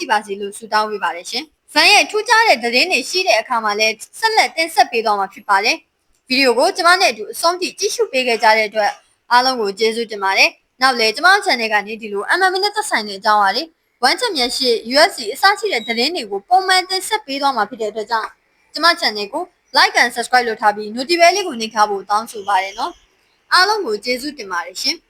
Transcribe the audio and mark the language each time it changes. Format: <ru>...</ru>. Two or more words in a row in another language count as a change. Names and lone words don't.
<my>ပါစေလို့ဆုတောင်းပေးပါတယ်ရှင် van ရဲ့ထူးခြားတဲ့သတင်းတွေရှိတဲ့အခါမှာလည်းဆက်လက်တင်ဆက်ပေးသွားမှာဖြစ်ပါတယ်ဗီဒီယိုကိုကျမနဲ့အတူအဆုံးထိကြည့်ရှုပေးခဲ့ကြတဲ့အတွက်အားလုံးကိုကျေးဇူးတင်ပါတယ်နောက်လည်းကျမ channel ကနေဒီလို MMA နဲ့သက်ဆိုင်တဲ့အကြောင်းအရာတွေ One Championship UFC အစရှိတဲ့သတင်းတွေကိုပုံမှန်တင်ဆက်ပေးသွားမှာဖြစ်တဲ့အတွက်ကြောင့်ကျမ channel ကို</my> <en>like and subscribe</en> <my>လုပ်ထားပြီး notification လေးကိုနှိပ်ထားဖို့တောင်းဆိုပါတယ်နော်အားလုံးကိုကျေးဇူးတင်ပါတယ်ရှင်</my>